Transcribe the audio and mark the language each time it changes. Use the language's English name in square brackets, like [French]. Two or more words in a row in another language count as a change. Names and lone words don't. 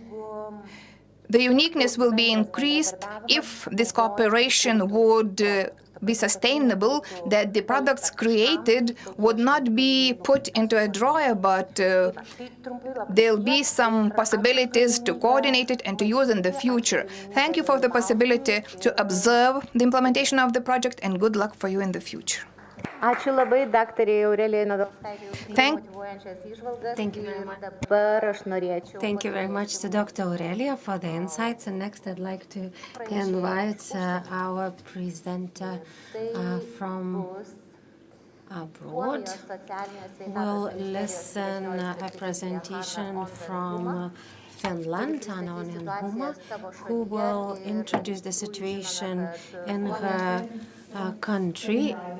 [English] The uniqueness will be increased if this cooperation would be sustainable, that the products created would not be put into a drawer, but there'll be some possibilities to coordinate it and to use in the future. Thank you for the possibility to observe the implementation of the project, and good luck for you in the future. [Lithuanian] Ačiū labai, daktarė Aurelija Nadolskaitė, už [English] Thank- [Lithuanian] motyvuojančias įžvalgas. [English] Thank you very much. [Lithuanian] Dabar aš norėčiau. [English] Thank you very much to Dr. Aurelia for the insights. And next, I'd like to invite our presenter from abroad. We'll listen a presentation from Finland, Anonin Huma, who will introduce the situation in her country.